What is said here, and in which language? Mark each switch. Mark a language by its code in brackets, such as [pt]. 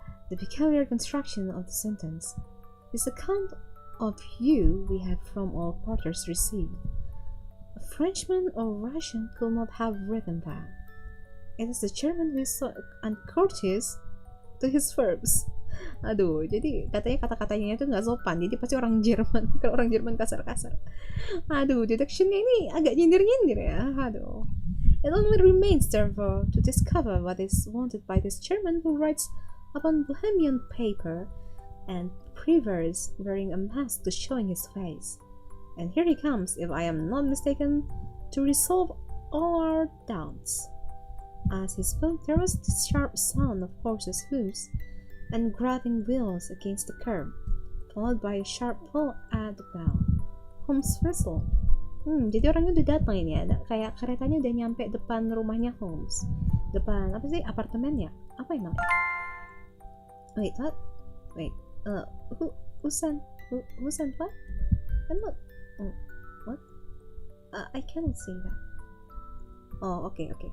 [en] The peculiar construction of the sentence. This account of you we have from all quarters received. A A Frenchman or Russian could not have written that. It is the German who is so uncourteous to his verbs. [id] Aduh, jadi katanya kata-katanya itu nggak sopan, jadi pasti orang Jerman. Kalau orang Jerman kasar-kasar. Aduh, deductionnya ini agak nyindir-nyindir ya. Aduh. [en] It only remains, therefore, to discover what is wanted by this German who writes upon Bohemian paper and prefers wearing a mask to showing his face. And here he comes, if I am not mistaken, to resolve all our doubts. As he spoke, there was the sharp sound of horses' hoofs and grating wheels against the curb, followed by a sharp pull at the bell. Holmes whistled. [id] Jadi orangnya udah datang ini ya, kayak keretanya udah nyampe depan rumahnya Holmes. Depan apa sih, apartemennya? Apa yang namanya? [en] Wait, what? Wait, who sent what? I'm not. What? I cannot see that. Oh, oke.